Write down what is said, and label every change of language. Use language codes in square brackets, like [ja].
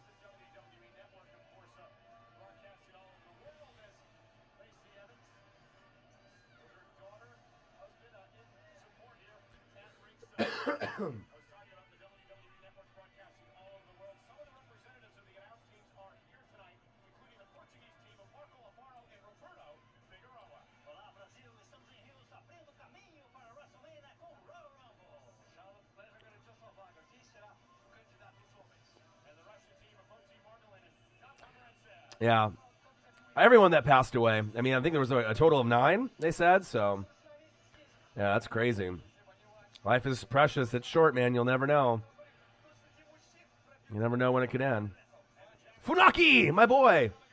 [en] The WWE Network, of course, broadcasting all over the world as Lacey Evans with her daughter, husband in support here at ringside. I was talking about the WWE Network broadcasting all over the world. Some of the representatives of the announced teams are here tonight, including the Portuguese team of Marco Alfaro and Roberto Figueroa. [pt] Olá, Brasil. Estamos em Rio, abrindo caminho para a WrestleMania com Royal Rumble. Charlotte Flair garantiu sua vaga. Quem será o candidato dos homens? [en] And the Russian team of Monty Margolin and Tom Pomerantz. Yeah. Everyone that passed away. I mean, I think there was a total of 9, they said. So, yeah, that's crazy. Life is precious. It's short, man. You'll never know. You never know when it could end. Funaki, my boy.